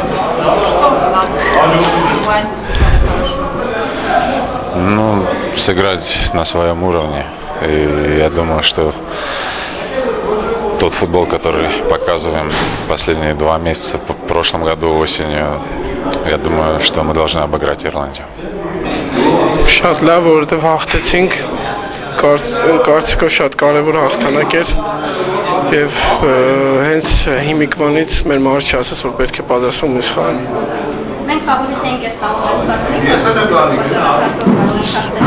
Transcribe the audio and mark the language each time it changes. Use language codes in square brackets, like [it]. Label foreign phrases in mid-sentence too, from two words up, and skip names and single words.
[ru] Что надо в Исландии сыграли хорошо? Ну, сыграть на своем уровне. И я думаю, что тот футбол, который показываем последние 2 месяца, в прошлом году осенью, я думаю, что мы должны обыграть Ирландию. [hy] Շատ լավ, որովհետև հաղթեցինք, կարծիքով շատ կարևոր հաղթանակ էր եւ հենց հիմիկվանից մեր մարզիչը ասաց, որ պետք է պատրաստվում մյուս խաղին։ Մենք ֆավորիտ ենք այս խաղը,